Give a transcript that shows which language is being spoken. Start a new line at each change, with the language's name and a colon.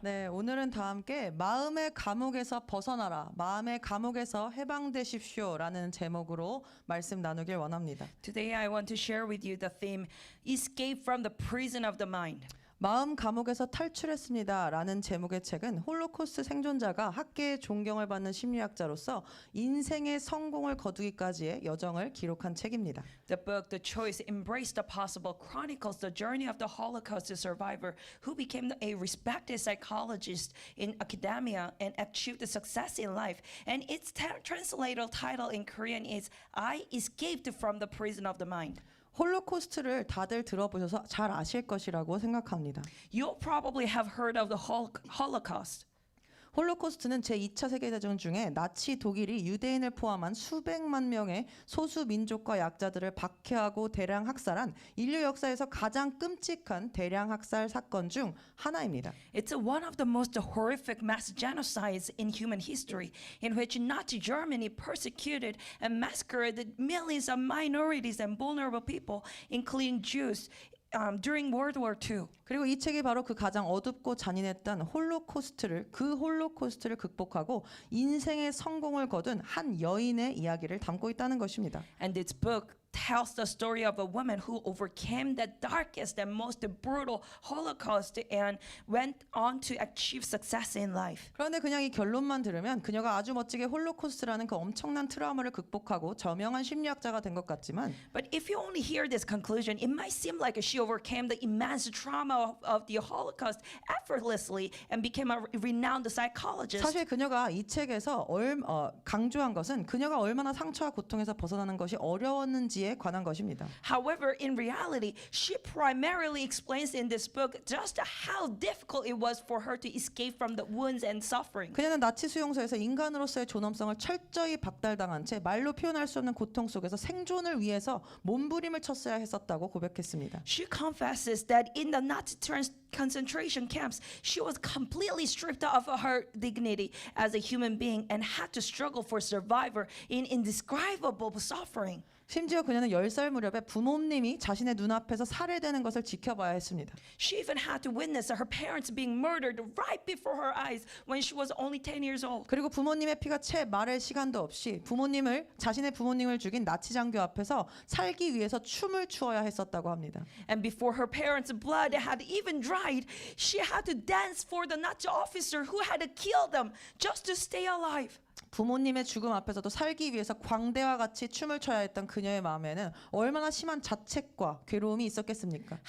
Korean: 네, 오늘은 다 함께 마음의 감옥에서 벗어나라, 마음의 감옥에서 해방되십시오라는 제목으로 말씀 나누길 원합니다.
English: Today I want to share with you the theme Escape from the prison of the mind.
Korean: 마음 감옥에서 탈출했습니다라는 제목의 책은 홀로코스트 생존자가 학계의 존경을 받는 심리학자로서 인생의 성공을 거두기까지의 여정을 기록한 책입니다.
English: The book, The Choice, Embrace the Possible, chronicles the journey of the Holocaust survivor who became a respected psychologist in academia and achieved success in life. And its translated title in Korean is I Escaped from the Prison of the Mind.
Korean: 홀로코스트를 다들 들어보셔서 잘 아실 것이라고 생각합니다.
English: You'll probably have heard of the Holocaust.
Korean: 홀로코스트는 제2차 세계대전 중에 나치 독일이 유대인을 포함한 수백만 명의 소수 민족과 약자들을 박해하고 대량 학살한 인류 역사에서 가장 끔찍한 대량 학살 사건 중 하나입니다.
English: It's one of the most horrific mass genocides in human history, in which Nazi Germany persecuted and massacred millions of minorities and vulnerable people, including Jews, during World War II.
Korean: 그리고 이 책이 바로 그 가장 어둡고 잔인했던 홀로코스트를 극복하고 인생의 성공을 거둔 한 여인의 이야기를 담고 있다는 것입니다.
English: And this book tells the story of a woman who overcame the darkest and most brutal Holocaust and went on to achieve success in life.
Korean: 그런데 그냥 이 결론만 들으면 그녀가 아주 멋지게 홀로코스트라는 그 엄청난 트라우마를 극복하고 저명한 심리학자가 된 것 같지만
English: But if you only hear this conclusion, it might seem like she overcame the immense trauma of the Holocaust effortlessly and became a renowned psychologist.
Korean: 사실 그녀가 이 책에서 강조한 것은 그녀가 얼마나 상처와 고통에서 벗어나는 것이 어려웠는지에 관한 것입니다.
English: However, in reality, she primarily explains in this book just how difficult it was for her to escape from the wounds and suffering.
Korean: 그녀는 나치 수용소에서 인간으로서의 존엄성을 철저히 박탈당한 채 말로 표현할 수 없는 고통 속에서 생존을 위해서 몸부림을 쳤어야 했었다고 고백했습니다.
English: She confesses that in the Nazi concentration camps, she was completely stripped of her dignity as a human being and had to struggle for survival in indescribable suffering.
Korean: 심지어 그녀는 10살 무렵에 부모님이 자신의 눈앞에서 살해되는 것을 지켜봐야 했습니다.
English: She even had to witness her parents being murdered right before her eyes when she was only 10 years old.
Korean: 그리고 부모님의 피가 채 마를 시간도 없이 자신의 부모님을 죽인 나치 장교 앞에서 살기 위해서 춤을 추어야 했었다고 합니다.
English: And before her parents' blood had even dried, she had to dance for the Nazi officer who had killed them just to stay alive.
Korean: 부모님의 죽음 앞에서도 살기 위해서 광대와 같이 춤을 춰야 했던 그녀의 마음에는 얼마나 심한 자책과 괴로움이 있었겠습니까?